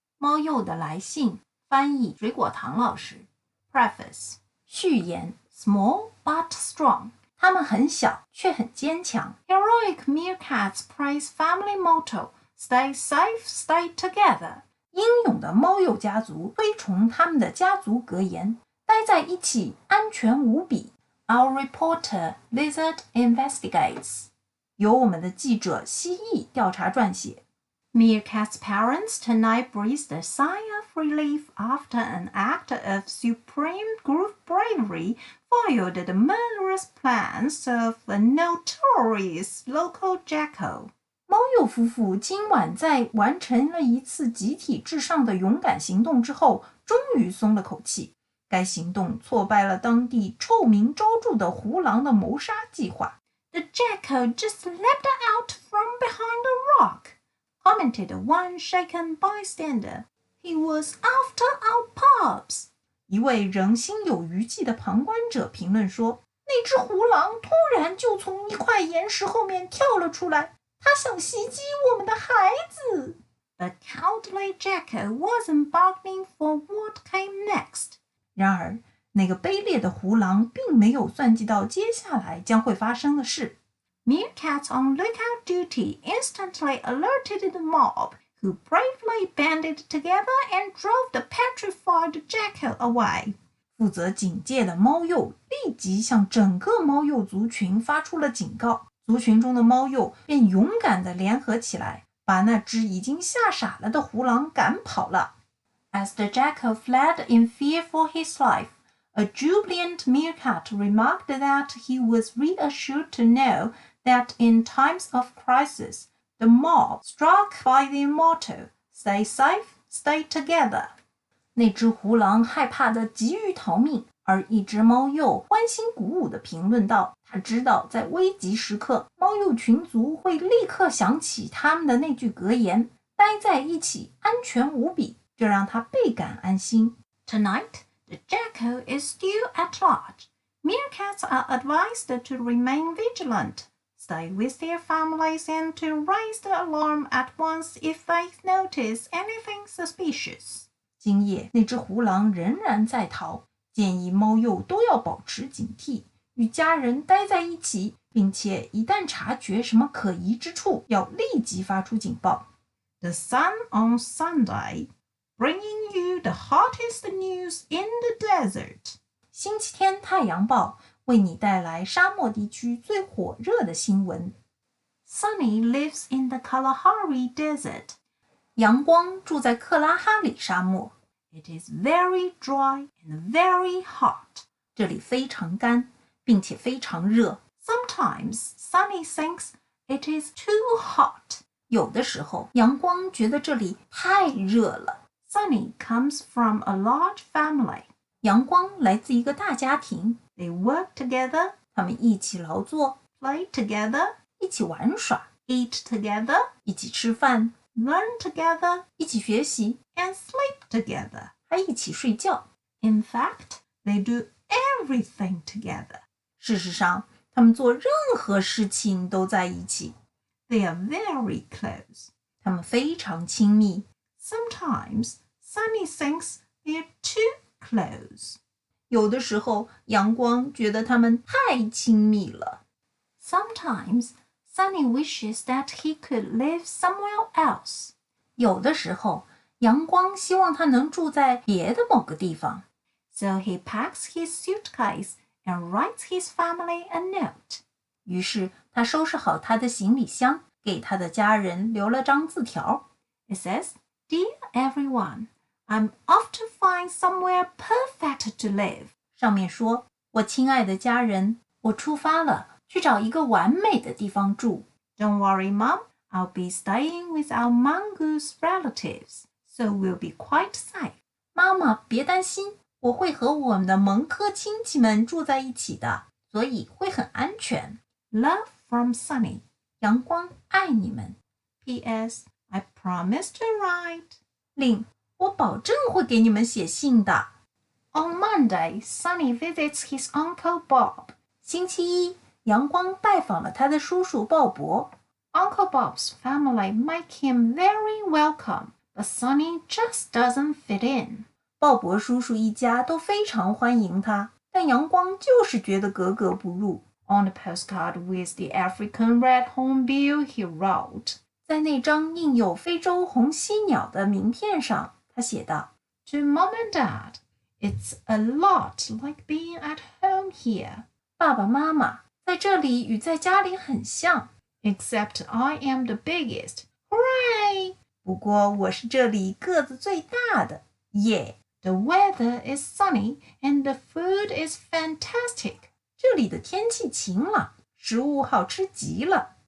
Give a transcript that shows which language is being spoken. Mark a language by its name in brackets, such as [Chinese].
[Chinese] 猫鼬的来信，翻译水果糖老师。 [English] Preface. [Chinese] 序言 [English] Small but strong. [Chinese] 它们很小，却很坚强。 [English] Heroic meerkats praise family motto. Stay safe, stay together. [Chinese] 英勇的猫鼬家族推崇他们的家族格言：待在一起，安全无比。 [English] Our reporter, Lizard, investigates. [Chinese] 由我们的记者蜥蜴调查撰写。 [English] Meerkat's parents tonight breathed a sigh of relief after an act of supreme group bravery foiled the murderous plans of a notorious local jackal. [Chinese] 猫鼬夫妇今晚在完成了一次集体至上的勇敢行动之后，终于松了口气。该行动挫败了当地臭名昭著的胡狼的谋杀计划。 [English] The jackal just leapt out from behind a rock, commented one shaken bystander. He was after our pups. [Chinese] 一位仍心有余悸的旁观者评论说，那只胡狼突然就从一块岩石后面跳了出来，他想袭击我们的孩子。 [English] The cowardly jackal wasn't bargaining for what came next. [Chinese] 然而，那个卑劣的胡狼并没有算计到接下来将会发生的事。 [English] Meerkats on lookout duty instantly alerted the mob, who bravely banded together and drove the petrified jackal away. [Chinese] 负责警戒的猫鼬立即向整个猫鼬族群发出了警告，族群中的猫鼬便勇敢地联合起来，把那只已经吓傻了的胡狼赶跑了。 [English] As the jackal fled in fear for his life, a jubilant meerkat remarked that he was reassured to know that in times of crisis, the mob, struck by the motto, stay safe, stay together. [Chinese] 那只胡狼害怕地急于逃命，而一只猫鼬欢欣鼓舞地评论道，他知道在危急时刻，猫鼬群族会立刻想起他们的那句格言，待在一起，安全无比。这让他倍感安心。 [English] Tonight, the jackal is still at large. Meerkats are advised to remain vigilant, stay with their families, and to raise the alarm at once if they notice anything suspicious. [Chinese] 今夜，那只胡狼仍然在逃，建议猫鼬都要保持警惕，与家人待在一起，并且一旦察觉什么可疑之处，要立即发出警报。 [English] The Sun on Sunday.Bringing you the hottest news in the desert. [Chinese] 星期天太阳报为你带来沙漠地区最火热的新闻。 [English] Sunny lives in the Kalahari Desert. [Chinese] 阳光住在克拉哈里沙漠。 [English] It is very dry and very hot. [Chinese] 这里非常干，并且非常热。 [English] Sometimes Sunny thinks it is too hot. [Chinese] 有的时候，阳光觉得这里太热了。 [English] Sunny comes from a large family. [Chinese] 阳光来自一个大家庭。 [English] They work together. [Chinese] 他们一起劳作。 [English] Play together. [Chinese] 一起玩耍。 [English] Eat together. [Chinese] 一起吃饭。 [English] Learn together. [Chinese] 一起学习。 [English] And sleep together. [Chinese] 还一起睡觉。 [English] In fact, they do everything together. [Chinese] 事实上，他们做任何事情都在一起。 [English] They are very close. [Chinese] 他们非常亲密。 [English] Sometimes, Sunny thinks they're too close. [Chinese] 有的时候，阳光觉得他们太亲密了。 [English] Sometimes, Sunny wishes that he could live somewhere else. [Chinese] 有的时候，阳光希望他能住在别的某个地方。 [English] So he packs his suitcase and writes his family a note. [Chinese] 于是，他收拾好他的行李箱，给他的家人留了张字条。 [English] It says,Dear everyone, I'm off to find somewhere perfect to live. [Chinese] 上面说，我亲爱的家人，我出发了，去找一个完美的地方住。 [English] Don't worry, Mom, I'll be staying with our mongoose relatives, so we'll be quite safe. [Chinese] 妈妈，别担心，我会和我们的蒙科亲戚们住在一起的，所以会很安全。 [English] Love from Sunny. [Chinese] 阳光爱你们。 [English] P.S.I promise to write. [Chinese] 令我保证会给你们写信的。 [English] On Monday, Sunny visits his Uncle Bob. [Chinese] 星期一，阳光拜访了他的叔叔鲍勃。 [English] Uncle Bob's family make him very welcome, but Sunny just doesn't fit in. [Chinese] 鲍勃叔叔一家都非常欢迎他，但阳光就是觉得格格不入。 [English] On the postcard with the African red hornbill, he wrote. [Chinese] 在那张印有非洲红犀鸟的名片上，他写道 [English] To Mom and Dad, it's a lot like being at home here. [Chinese] 爸爸妈妈，在这里与在家里很像。 [English] Except I am the biggest. Hooray! [Chinese] 不过我是这里个子最大的。耶！ [English] The weather is sunny and the food is fantastic. [Chinese] 这里的天气晴朗，食物好吃极了。